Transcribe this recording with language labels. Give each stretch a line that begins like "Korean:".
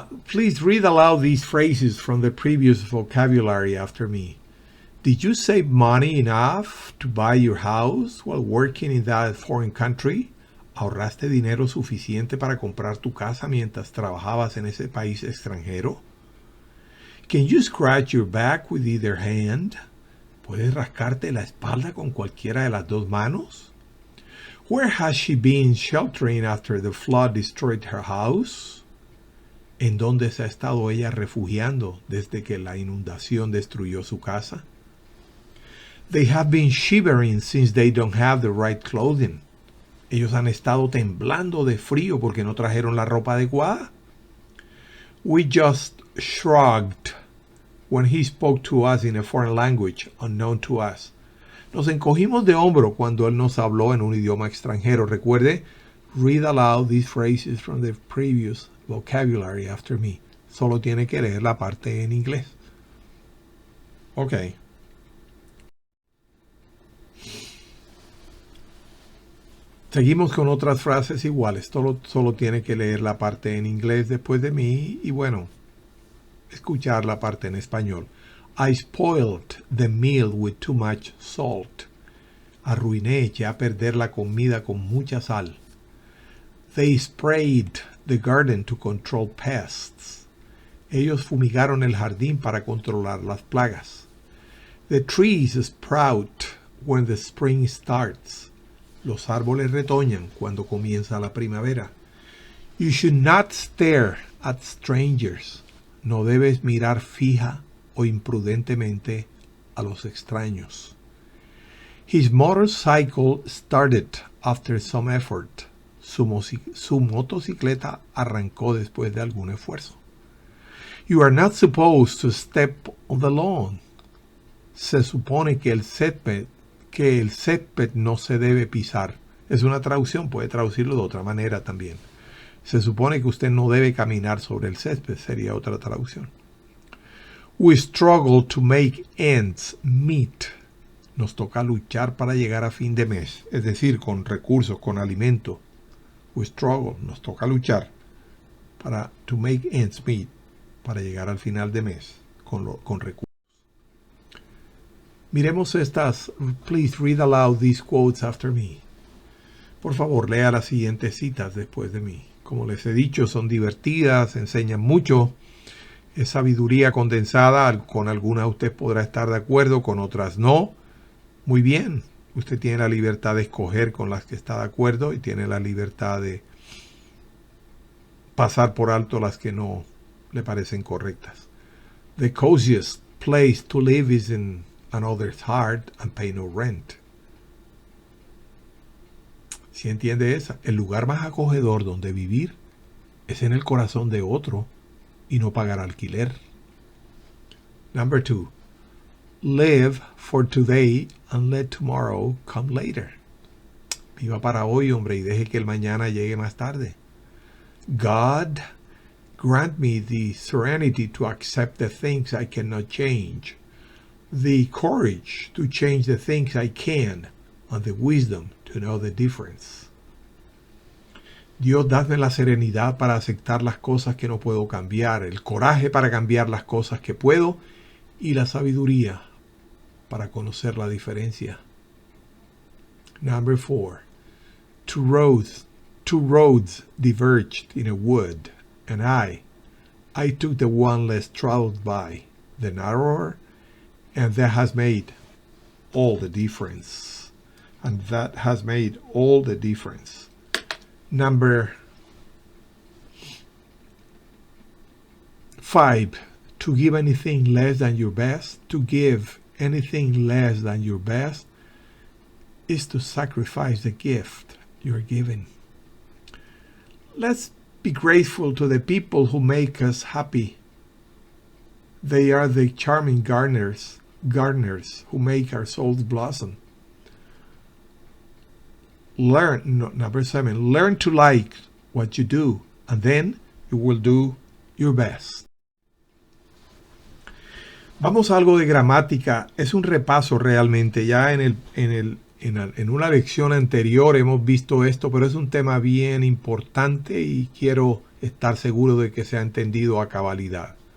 English: Please read aloud these phrases from the previous vocabulary after me. Did you save money enough to buy your house while working in that foreign country?
Spanish: ¿Ahorraste dinero suficiente para comprar tu casa mientras trabajabas en ese país extranjero?
English: Can you scratch your back with either hand?
Spanish: ¿Puedes rascarte la espalda con cualquiera de las dos manos?
English: Where has she been sheltering after the flood destroyed her house?
Spanish: ¿En dónde se ha estado ella refugiando desde que la inundación destruyó su casa?
English: They have been shivering since they don't have the right clothing.
Spanish: Ellos han estado temblando de frío porque no trajeron la ropa adecuada.
English: We just shrugged when he spoke to us in a foreign language unknown to us.
Spanish: Nos encogimos de hombro cuando él nos habló en un idioma extranjero. Recuerde,
English: read aloud these phrases from the previous vocabulary after me.
Spanish: Solo tiene que leer la parte en inglés. Ok. Seguimos con otras frases iguales. Solo tiene que leer la parte en inglés después de mí y bueno, escuchar la parte en español.
English: I spoiled the meal with too much salt.
Spanish: Arruiné, eché a perder la comida con mucha sal.
English: They sprayed the garden to control pests.
Spanish: Ellos fumigaron el jardín para controlar las plagas.
English: The trees sprout when the spring starts.
Spanish: Los árboles retoñan cuando comienza la primavera.
English: You should not stare at strangers.
Spanish: No debes mirar fija o imprudentemente a los extraños.
English: His motorcycle started after some effort.
Spanish: Su motocicleta arrancó después de algún esfuerzo.
English: You are not supposed to step on the lawn.
Spanish: Se supone que el césped no se debe pisar. Es una traducción, puede traducirlo de otra manera también. Se supone que usted no debe caminar sobre el césped, sería otra traducción.
English: We struggle to make ends meet.
Spanish: Nos toca luchar para llegar a fin de mes, es decir, con recursos, con alimento.
English: We struggle,
Spanish: nos toca luchar para
English: to make ends meet,
Spanish: para llegar al final de mes con recursos. Miremos estas.
English: Please read aloud these quotes after me.
Spanish: Por favor, lea las siguientes citas después de mí. Como les he dicho, son divertidas, enseñan mucho. Es sabiduría condensada. Con algunas usted podrá estar de acuerdo, con otras no. Muy bien. Usted tiene la libertad de escoger con las que está de acuerdo y tiene la libertad de pasar por alto las que no le parecen correctas.
English: The coziest place to live is in another's heart and pay no rent.
Spanish: ¿Sí entiende esa? El lugar más acogedor donde vivir es en el corazón de otro y no pagar alquiler.
English: Number 2. Live for today and let tomorrow come later.
Spanish: Viva para hoy, hombre, y deje que el mañana llegue más tarde.
English: God, grant me the serenity to accept the things I cannot change, the courage to change the things I can, and the wisdom to know the difference.
Spanish: Dios, dadme la serenidad para aceptar las cosas que no puedo cambiar, el coraje para cambiar las cosas que puedo y la sabiduría para conocer la diferencia.
English: Number 4. Two roads diverged in a wood, and I took the one less traveled by, the narrower, and that has made all the difference. And that has made all the difference. Number 5. To give anything less than your best, to give anything less than your best is to sacrifice the gift you're giving. Let's be grateful to the people who make us happy. They are the charming gardeners who make our souls blossom. Number 7. Learn to like what you do, and then you will do your best.
Spanish: Vamos a algo de gramática. Es un repaso realmente. Ya en una lección anterior hemos visto esto, pero es un tema bien importante y quiero estar seguro de que se ha entendido a cabalidad.